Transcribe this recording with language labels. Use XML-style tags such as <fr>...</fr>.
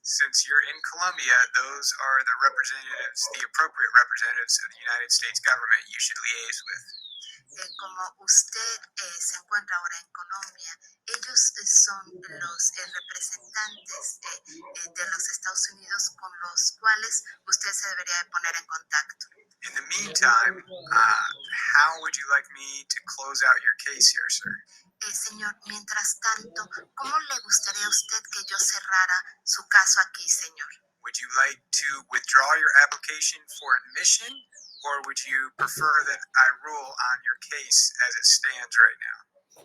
<en>Since you're in Colombia, those are the representatives, the appropriate representatives of the United States government you should liaise with.</en> <es>Como usted se encuentra ahora en Colombia, ellos son los representantes de los Estados Unidos con los cuales usted se debería de poner en contacto.</es> <en>In the meantime, how would you like me to close out your case here, sir?</en> <es>Señor, mientras tanto, ¿cómo le gustaría a usted que yo cerrara su caso aquí, señor?</es> <en>Would you like to withdraw your application for admission, or would you prefer that I rule on your case as it stands right now?</en>